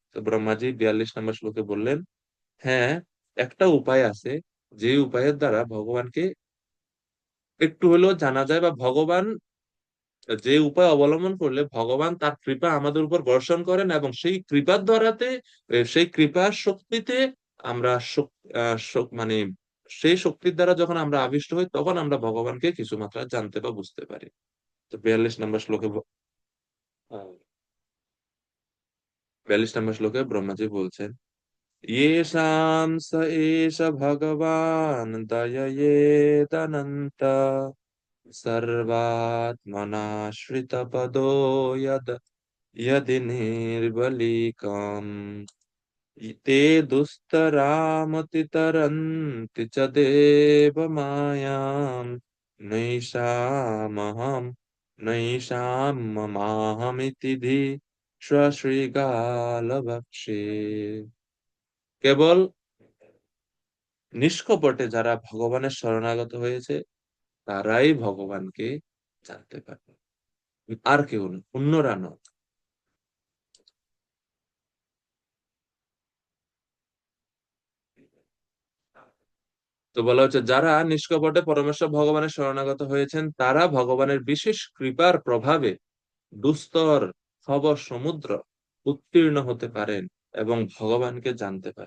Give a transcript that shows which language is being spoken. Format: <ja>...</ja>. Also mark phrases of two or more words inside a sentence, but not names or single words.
<bn>তো ব্রহ্মাজি 42 নম্বর শ্লোকে বললেন, হ্যাঁ, একটা উপায় আছে, যে উপায়ের দ্বারা ভগবানকে একটু হলেও জানা যায়, বা ভগবান, যে উপায় অবলম্বন করলে ভগবান তার কৃপা আমাদের উপর বর্ষণ করেন, এবং সেই কৃপার দ্বারাতে সেই কৃপার শক্তিতে আমরা মানে সেই শক্তির দ্বারা যখন আমরা আবিষ্ট হই, তখন আমরা ভগবানকে কিছু মাত্রা জানতে বা বুঝতে পারি। তো 42 নম্বর শ্লোকে 42 নম্বর শ্লোকে ব্রহ্মাজি বলছেন,</bn> <sa>येषां स एष भगवान् दययेदनन्त सर्वात्मनाश्रितपदो यद् यदि निर्बलीकम् ते दुस्तरामतितरन्ति च देवमायाम् नैषामहम् नैषां ममाहमिति धी श्रीगालभक्षे।</sa> <bn>কেবল নিষ্কপটে যারা ভগবানের শরণাগত হয়েছে, তারাই ভগবানকে জানতে পারবে, আর কেউ না, অন্যরা নয়। তো বলা হচ্ছে, যারা নিষ্কপটে পরমেশ্বর ভগবানের শরণাগত হয়েছেন, তারা ভগবানের বিশেষ কৃপার প্রভাবে দুস্তর ভব সমুদ্র উত্তীর্ণ হতে পারেন এবং ভগবানকে জানতে পারে।</bn>